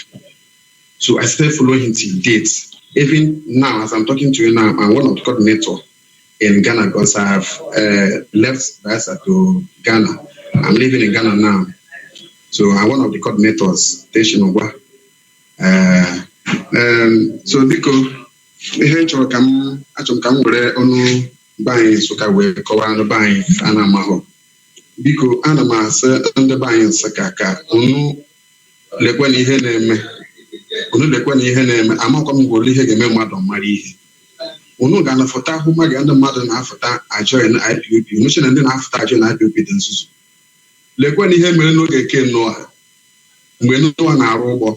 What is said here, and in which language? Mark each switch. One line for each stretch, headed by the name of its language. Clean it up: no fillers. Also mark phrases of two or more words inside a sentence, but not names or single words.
English: So I started following him till date. Even now, as I'm talking to you now, I'm one of the coordinators in Ghana because I have left Biafra to Ghana. I'm living in Ghana now. So I'm one of the coordinators, Teshinogwa.
Igbo: So biko ihe chọrọ ka m were ọnụ banyị Nsụka wee kọwaa ndị banyị a na-amahụ. Biko ana m asị ndị banyị Nsụka ka unu lekwe na ihe na-eme amakwa m gworo ihe ga-eme mmadụ mara ihe. Unu ga-anafụta ahụ mmadụ ndị mmadụ na-afụta ajọ na IPOB. Unu che na ndị na-afụta ajọ na IPOB dị nzuzu. Lekwe na ihe mere n'oge ke Noah mgbe Noah na-arụ ụgbọ.